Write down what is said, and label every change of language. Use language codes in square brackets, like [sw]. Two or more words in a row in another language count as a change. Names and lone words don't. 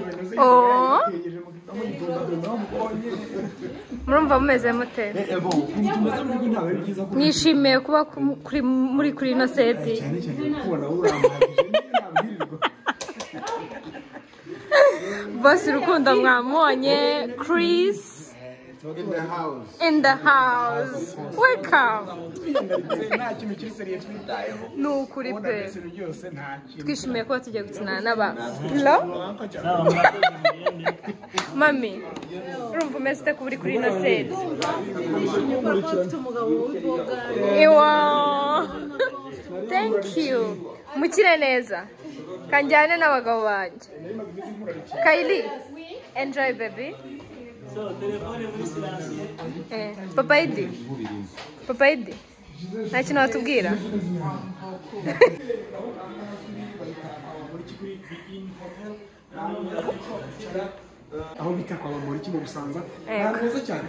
[rw] Oh, murumva mumeze mute? Nishimiye kuba muri kuri ino seti. Cyane cyane kubona urambagije nabwirirwa. Boss Rukundo mwamubonye, [en] Chris in the house. Welcome. [rw] Nta kintu kiri seriye twitayeho. Nukuri pe. Byose nta kintu. Twishimiye kuba tugiye gukina n'aba. Hello? Mami, urumva umeze ute kuba uri kuri ino seti? Ewa. [en] Thank you. [rw] Mukire neza. Kanjyane n'abagabo banjye. [en] Kylie, enjoy baby. So, [rw] telefone muri silence. Papa Idi. Papa Idi. Nta kintu watubwira? Aho bita kwa Bamporiki mu Busanza. Ahantu heza cyane.